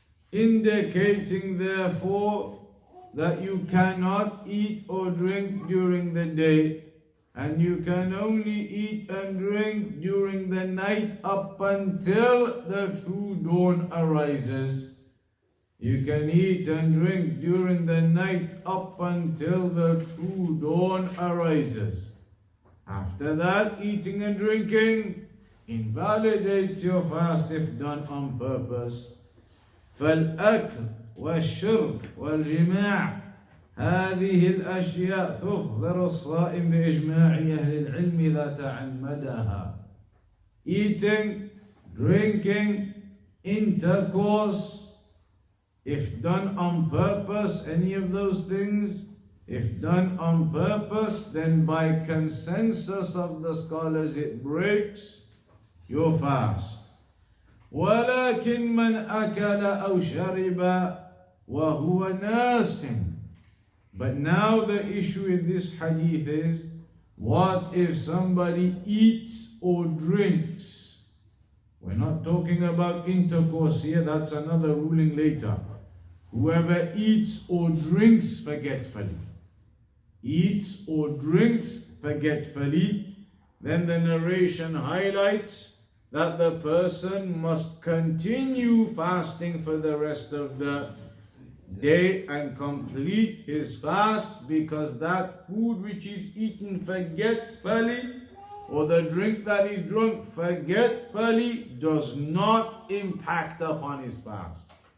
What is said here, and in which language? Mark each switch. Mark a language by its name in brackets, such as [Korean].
[English] indicating therefore that you cannot eat or drink during the day, and you can only eat and drink during the night up until the true dawn arises. You can eat and drink during the night up until the true dawn arises. After that, eating and drinking invalidates your fast if done on purpose. [Arabic] فالأكل والشرب والجماع هذه الأشياء تفطر الصائم بإجماع أهل العلم إذا تعمدها. [English] Eating, drinking, intercourse, if done on purpose, any of those things, if done on purpose, then by consensus of the scholars it breaks your fast. [Arabic] ولكن من أكل أو شرب وهو ناس. [English] But now the issue in this hadith is, what if somebody eats or drinks? We're not talking about intercourse here, that's another ruling later. Whoever eats or drinks forgetfully, eats or drinks forgetfully, then the narration highlights that the person must continue fasting for the rest of the day and complete his fast, because that food which is eaten forgetfully or the drink that is drunk forgetfully does not impact upon his fast.